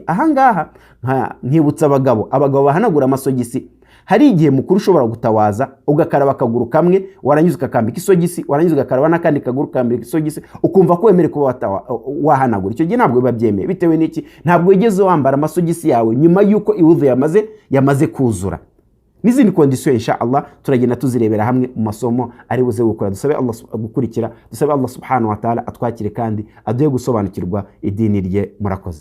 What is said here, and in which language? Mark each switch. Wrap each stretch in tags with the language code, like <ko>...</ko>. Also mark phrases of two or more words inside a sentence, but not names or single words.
<rw>Ahangaha nkibutsa abagabo bahanagura amasogisi, hari igihe mukuru ushobora gutawaza ugakaraba akaguru kamwe, warangiza ukakambika isogisi, warangiza ugakaraba n'akandi kaguru kambika isogisi, ukumva ko wemere kuba wahanagura. Icyo gihe ntabwo biba byemeye. Bitewe n'iki? Ntabwo wigeze wambara amasogisi yawe nyuma yuko iwudu yamaze kuzura. N'izindi kondisiyo</rw> <ar>إن شاء الله</ar> <rw>turagenda tuzirebera hamwe mu masomo ari buze gukora. Dusabe Allah gukurikira, dusabe Allah</rw> <ar>سبحانه وتعالى</ar> <rw>atwakire kandi aduye gusobanukirwa idini rye. Murakoze.</rw>